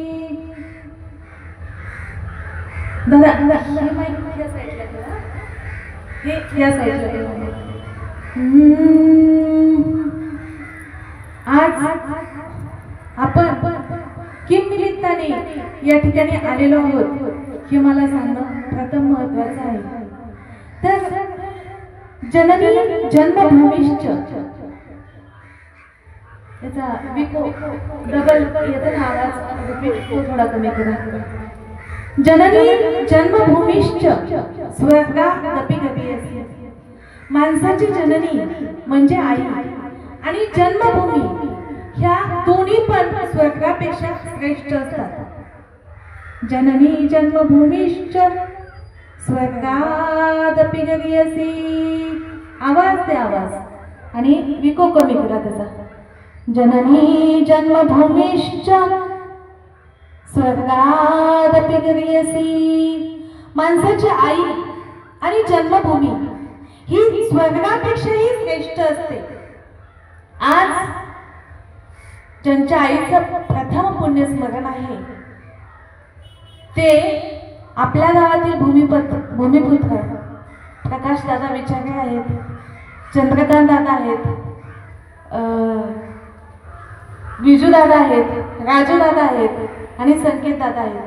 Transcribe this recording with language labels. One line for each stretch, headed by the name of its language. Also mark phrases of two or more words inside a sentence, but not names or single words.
Marathi: दादा हे या साईडला आज आपण किम निमित्ताने या ठिकाणी आलेलो आहोत हे मला सांगणं प्रथम महत्त्वाचं आहे. तर
Sanskrit: जननी जन्मभूमिश्च
Marathi: याचा विको डबल येतो ना आवाज थोडा कमी करा.
Sanskrit: जननी जन्मभूमिश्च स्वर्गादपि गतियसी.
Marathi: माणसाची जननी म्हणजे आई आणि जन्मभूमी ह्या दोन्ही पण स्वर्गापेक्षा श्रेष्ठ असतात.
Sanskrit: जननी जन्मभूमिश्च स्वर्गादपि गतियसी.
Marathi: आवाज ते आवाज आणि विको कमी करा त्याचा.
Sanskrit: जननी जन्मभूमिश्च स्वर्गादपि गतियसी.
Marathi: माणसाची आई आणि जन्मभूमी ही स्वर्गापेक्षाही श्रेष्ठ असते. आज ज्यांच्या आईचं प्रथम पुण्यस्मरण आहे ते आपल्या गावातील भूमिपुत्र प्रकाश दादा विचारे आहेत, चंद्रकांत दादा आहेत, विजू दादा आहेत, राजू दादा आहेत आणि संकेत दादा आहेत.